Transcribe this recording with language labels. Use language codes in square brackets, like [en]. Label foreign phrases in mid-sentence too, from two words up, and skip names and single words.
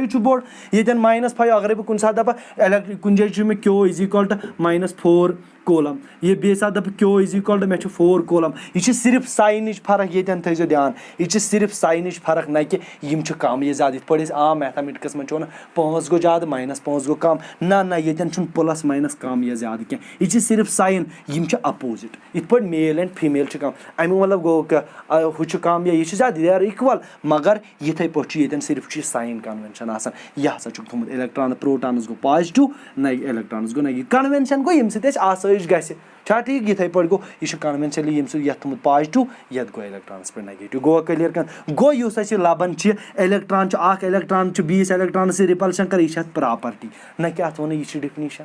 [ks] چھُ بوٚڑ ییٚتٮ۪ن -5 اگرے بہٕ کُنہِ ساتہٕ دپہٕ کُنہِ جایہِ چھُ مےٚ Q = -4 کولم یہِ بیٚیہِ ساتہٕ دپہٕ Q = مےٚ چھُ 4 کولم یہِ چھِ صرف ساینٕچ فرق ییٚتٮ۪ن تھٲیزیو دھیان یہِ چھِ صرف ساینٕچ فرق نہ کہِ یِم چھِ کم یا زیادٕ یِتھ پٲٹھۍ أسۍ عام میتھامیٹکس منٛز چھِ ونان 5 گوٚو زیادٕ -5 گوٚو کم نہ ییٚتٮ۪ن چھُنہٕ [en] plus minus [ks] کم یا زیادٕ کینٛہہ یہِ چھِ صرف ساین یِم چھِ اپوزِٹ یِتھ پٲٹھۍ [en] male and female [ks] چھِ کم امیُک مطلب گوٚو ہُہ چھُ کم یا یہِ چھُ زیادٕ [en] they are equal [ks] مگر یِتھٕے پٲٹھۍ چھُ ییٚتٮ۪ن صرف چھُ یہِ [en] sign convention [ks] آسان یہِ ہسا چھُکھ تھوٚمُت [en] electron protons [ks] گوٚو پازٹِو نہ الیکٹرانس گوٚو نگیٹِو کنوینشن گوٚو ییٚمہِ سۭتۍ اَسہِ آسٲیِش گژھِ چھا ٹھیٖک یِتھٕے پٲٹھۍ گوٚو یہِ چھُ کنوینشنلی ییٚمہِ سۭتۍ یتھ تھوٚمُت پازٹِو یتھ گوٚو الیکٹرانس پٮ۪ٹھ نگیٹِو گوٚو کلیر گوٚو یُس اَسہِ لبان چھِ الیکٹران چھُ اکھ الیکٹران چھُ بیٚیِس الیکٹرانس سۭتۍ رِپلشن کران یہِ چھِ اتھ پراپرٹی نہ کہِ اتھ وَنو یہِ چھِ ڈِفنِشن